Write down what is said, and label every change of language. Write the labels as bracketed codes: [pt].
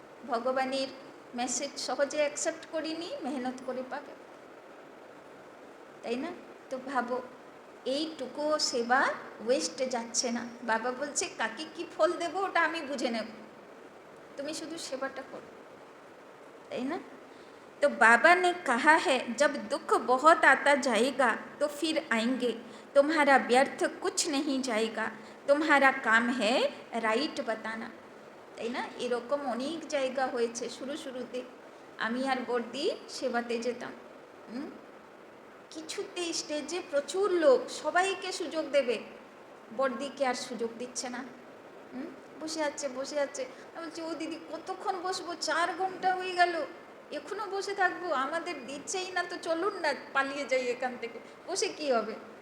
[bn] ভগবানের মেসেজ সহজে অ্যাকসেপ্ট করিনি, মেহনত করে পাবে, তাই না। তো ভাবো এইটুকুও সেবা ওয়েস্টে যাচ্ছে না। বাবা বলছে কাকে কি ফল দেবো ওটা আমি বুঝে নেব, তুমি শুধু সেবাটা করো, তাই না? [hi] तो बाबा ने कहा है जब दुख बहुत आता जाएगा तो फिर आएंगे, तुम्हारा व्यर्थ कुछ नहीं जाएगा, तुम्हारा काम है রাইট বাতানা, [bn] তাই না? এরকম অনেক জায়গা হয়েছে শুরুতে আমি আর বর্দি সেবাতে যেতাম। কিছুতে স্টেজে প্রচুর লোক, সবাইকে সুযোগ দেবে, বর্দিকে আর সুযোগ দিচ্ছে না। বসে আছে আমি বলছি ও দিদি কতক্ষণ বসবো, 4 ঘন্টা হয়ে গেল, এখনো বসে থাকবো, আমাদের দিচ্ছেই না, তো চলুন না পালিয়ে যাই এখান থেকে, বসে কি হবে?